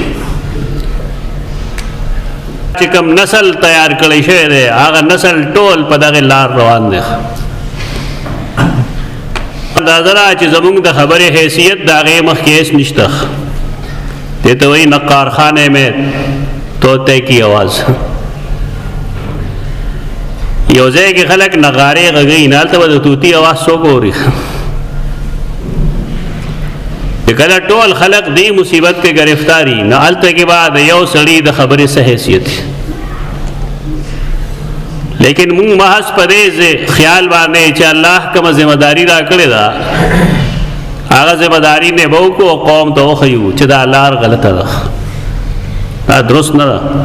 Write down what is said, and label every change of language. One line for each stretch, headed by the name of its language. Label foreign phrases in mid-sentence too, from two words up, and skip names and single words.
Pashto: چې کوم نسل تیار کړی شوی دی هغه نسل ټول په دغه لار روان دی. اندازه را چې زمونږ د خبرې حیثیت د هغې مخکې هېڅ نشته. دې ته وایي
Urdu: نقار خانه میں طوطے کی آواز.
Pashto: یو ځای کې خلک نغارې غږوي، نه هلته به د طوطي اواز څوک اوري. کله ټول خلق دی مصیبت کې گرفتاری، نه هلته کې بعد یو سړي د خبرې څه حیثیت. لیکن مونږ محض په دې خیال باندې چې الله کومه ذمہ داری را کړې ده هغه ذمہ داری نه به وکړو، قوم ته وښیو چې دا لار غلطه ده، دا درست نه ده.